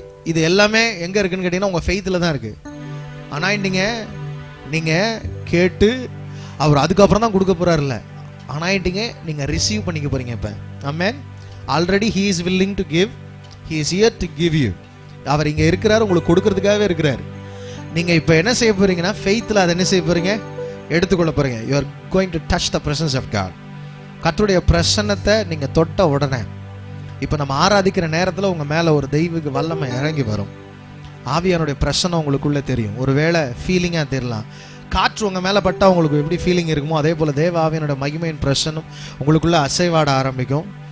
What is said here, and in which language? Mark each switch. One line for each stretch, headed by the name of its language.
Tamil: இது எல்லாமே எங்க இருக்குன்னு கேட்டீங்கன்னா உங்க ஃபெய்த்ல தான் இருக்கு. அனாயிண்டிங்க நீங்க கேட்டு அவர் அதுக்கப்புறம் தான் கொடுக்க போறாருல்ல. அனாயிண்டிங்க நீங்க ரிசீவ் பண்ணிக்க போறீங்க இப்ப. ஆமென்.
English: Already he is willing to give, he is here to give you.
Tamil: அவர் இங்க இருக்கிறார், உங்களுக்கு கொடுக்கிறதுக்காகவே இருக்கிறார். நீங்க இப்ப என்ன செய்ய போறீங்கன்னா ஃபெய்த்ல அதை என்ன செய்ய போறீங்க? எடுத்துக்கொள்ள போறீங்க.
English: you are going to touch the presence of God.
Tamil: கர்த்தருடைய பிரசன்னத்தை நீங்க தொட்ட உடனே இப்போ நம்ம ஆராதிக்கிற நேரத்தில் உங்கள் மேலே ஒரு தெய்வீக வல்லமை இறங்கி வரும். ஆவியானுடைய பிரசன்னம் உங்களுக்குள்ளே தெரியும். ஒருவேளை ஃபீலிங்காக தெரியலாம். காற்று உங்கள் மேலே பட்டால் உங்களுக்கு எப்படி ஃபீலிங் இருக்குமோ அதே போல் தேவ ஆவியானுடைய மகிமையின் பிரசன்னம் உங்களுக்குள்ளே அசைவாட ஆரம்பிக்கும்.